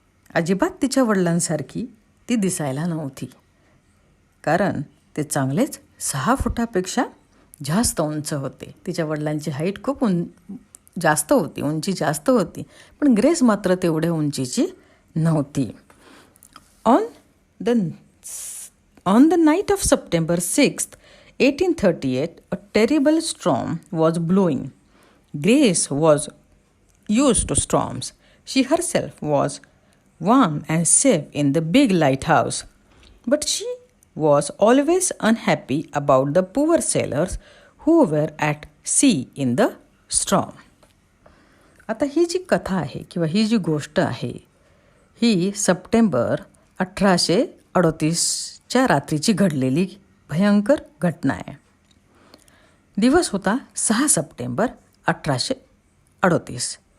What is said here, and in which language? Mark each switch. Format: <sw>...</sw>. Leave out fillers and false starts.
<mr>अजिबात तिच्या वडिलांसारखी ती दिसायला नव्हती, कारण ते चांगलेच 6 फुटापेक्षा जास्त उंच होते. तिच्या वडिलांची हाईट खूप जास्त होती, उंची जास्त होती, पण ग्रेस मात्र तेवढ्या उंचीची नव्हती.</mr> <en>On the night of September 6th, 1838, a terrible storm was blowing. Grace was used to storms. She herself was warm and safe in the big lighthouse. But she was always unhappy about the poor sailors who were at sea in the storm.</en> <mr>आता ही जी कथा आहे किंवा ही जी गोष्ट आहे ही September 1838च्या रात्रीची घडलेली भयंकर घटना आहे. दिवस होता 6 सप्टेंबर 1838.</mr>